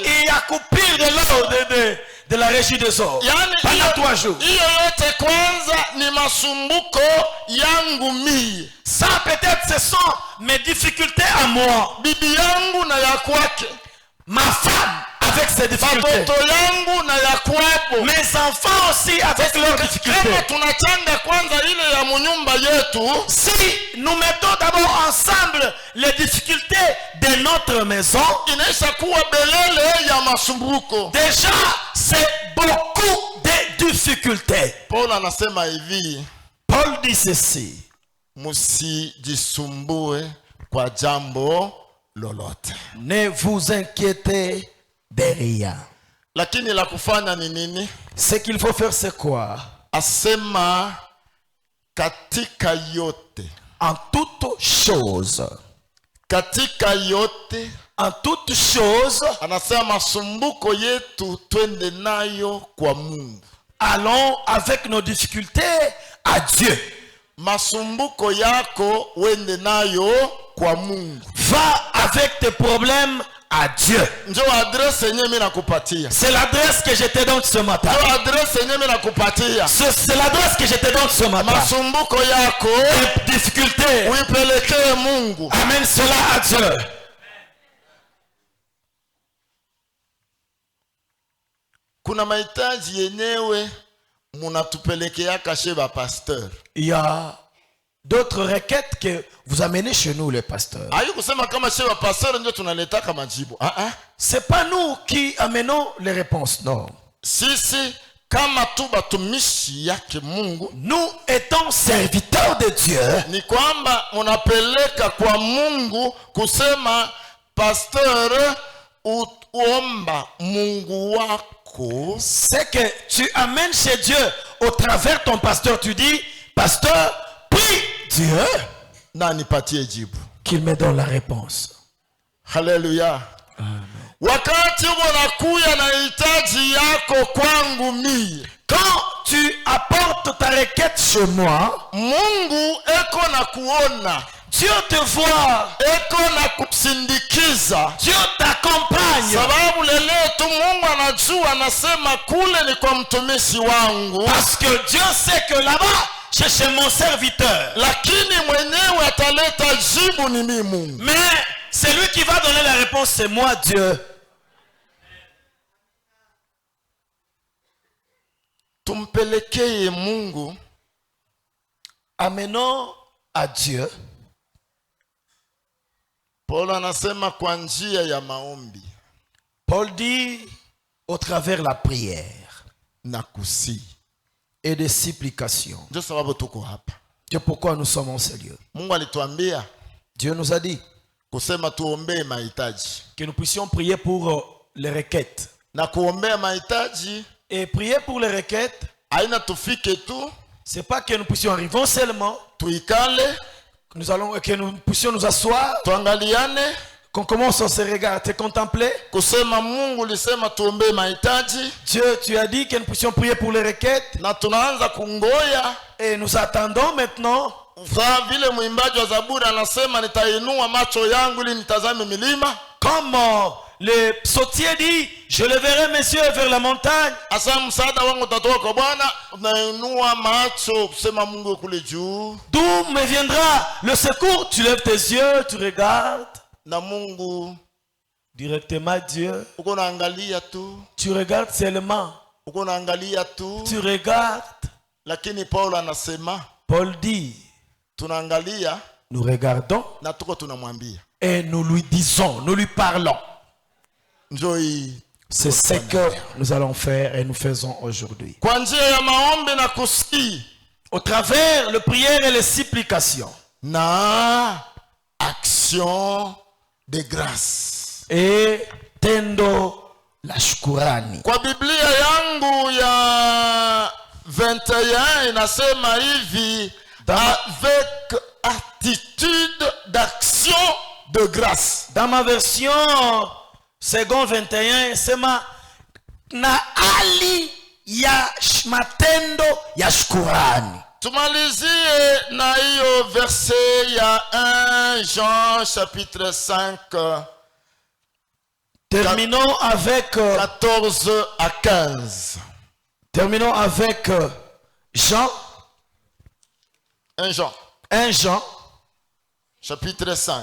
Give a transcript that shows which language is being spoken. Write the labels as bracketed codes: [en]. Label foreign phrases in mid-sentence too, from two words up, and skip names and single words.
[fr] Il y a coupure de l'eau de la régie des eaux. Yani pendant 3 jours. [sw] Hiyo yote kwanza ni masumbuko yangu mie. [fr] Ça peut-être ce sont mes difficultés à moi. [sw] Bibi yangu na ya kwake. [fr] Ma femme avec ses difficultés. [sw] Batoto yangu na ya kwabo. [fr] Mes enfants aussi avec leurs difficultés. [sw] Kama tunachanga kwanza ile ya munyumba yetu, [fr] si nous mettons d'abord ensemble les difficultés de notre maison, [sw] inaisha kuwa belele ya masumbuko. [fr] Déjà, c'est beaucoup de difficultés. [sw] Paul anasema hivi. [fr] Paul dit ceci. [sw] Musijisumbue kwa jambo lolote. [fr] Ne vous inquiétez de rien. [sw] Lakini la kufanya ni nini? [fr] Ce qu'il faut faire c'est quoi? [sw] Asema katika yote. [fr] En toute chose. [sw] Katika yote. [fr] En toute chose. [sw] Anasema masumbuko yetu twende nayo kwa Mungu. [fr] Allons avec nos difficultés à Dieu. [sw] Masumbuko yako wende nayo kwa Mungu. [fr] Va avec tes problèmes à Dieu. [sw] Ndio adresse yenyewe mimi nakupatia. [fr] C'est l'adresse que je te donne ce matin. [sw] Ndio adresse yenyewe mimi nakupatia. [fr] C'est l'adresse que je te donne ce matin. [sw] Masumbuko yako, [fr] tes difficultés, [sw] uipelekee Mungu. [fr] amène cela à Dieu. [sw] Kuna mahitaji yenyewe munatupelekea kashe ba pasteur. [fr] Il y a d'autres requêtes que vous amenez chez nous les pasteurs. [sw] Ayo kusema kama shewa pasteur ndio tunaletaka majibu. [fr] C'est pas nous qui amenons les réponses, non. [sw] Sisi kama tu batumishi yake Mungu, [fr] nous étant serviteurs de Dieu, [sw] ni kwamba unapeleka kwa Mungu kusema pasteur uomba Mungu wako. [fr] C'est que tu amènes chez Dieu au travers ton pasteur, tu dis pasteur, prie Dieu [sw] na nipatie jibu, [fr] qu'il me donne la réponse. [sw] Haleluya. Wakati unakuya na hitaji yako kwangu mie, [fr] quand tu apportes ta requête chez moi, [sw] Mungu eko na kuona, [fr] Dieu te voit, [sw] eko na kusindikiza, [fr] Dieu t'accompagne. [sw] sababu lele tu Mungu anajua, anasema kule ni kwa mtumishi wangu, [fr] parce que Dieu sait que là-bas c'est chez mon serviteur, [sw] lakini mwenyewe ataleta jibu ni mimi Mungu. [fr] mais celui qui va donner la réponse c'est moi Dieu. [sw] Tumpelekee Mungu, [fr] amenons à Dieu. [sw] Paul anasema kwa njia ya maombi [fr] Paul dit au travers la prière [sw] na kusi [fr] et des supplications. [sw] ndio sababu tuko hapa. [fr] Dieu, pourquoi nous sommes en ce lieu? [sw] Mungu alituambia [fr] Dieu nous a dit [sw] kusema tuombee mahitaji. [fr] Que nous puissions prier pour les requêtes. [sw] Na kuombea mahitaji [fr] Et prier pour les requêtes, [sw] haina tufike tu [fr] c'est pas que nous puissions arriver seulement, [sw] tuikale [fr] que nous puissions nous asseoir, [sw] tuangaliane [fr] qu'on commence à se regarder, contempler. [sw] kusema Mungu lisema tuombee mahitaji [fr] Dieu, tu as dit que nous puissions prier pour les requêtes. [sw] na tunaanza kungoya. [fr] Et nous attendons maintenant. [sw] Kwa vile mwimbaji wa Zaburi anasema nitainua macho yangu ili nitazame milima. [fr] Comme le psautier dit, je leverai mes yeux vers la montagne. [sw] Asa msaada wangu utatoka kwa Bwana. Unainua macho kusema Mungu kule juu. [fr] D'où me viendra le secours? Tu lèves tes yeux, tu regardes. [sw] Na Mungu [fr] Directement Dieu. [sw] uko naangalia tu. [fr] Tu regardes seulement. [sw] Uko naangalia tu. [fr] Tu regardes. [sw] Lakini Paulo anasema [fr] Paul dit, [sw] tunaangalia [fr] nous regardons [sw] na tuko tunamwambia. [fr] et nous lui disons, nous lui parlons. [sw] Njoo hii. [fr] C'est ce que nous allons faire et nous faisons aujourd'hui. [sw] Kwa njia ya maombi na kusihi [fr] Au travers les prières et les supplications. na action de grâce. [sw] Et tendo la shukurani. Kwa Biblia yangu ya 21 inasema hivi, [fr] avec attitude d'action de grâce. Dans ma version second 21, [sw] sema na hali ya matendo ya shukurani. Tumalizie na hiyo verset ya 1 Jean chapitre 5 [fr] Terminons avec 14 à 15. terminons avec Jean 1 Jean 1 Jean chapitre 5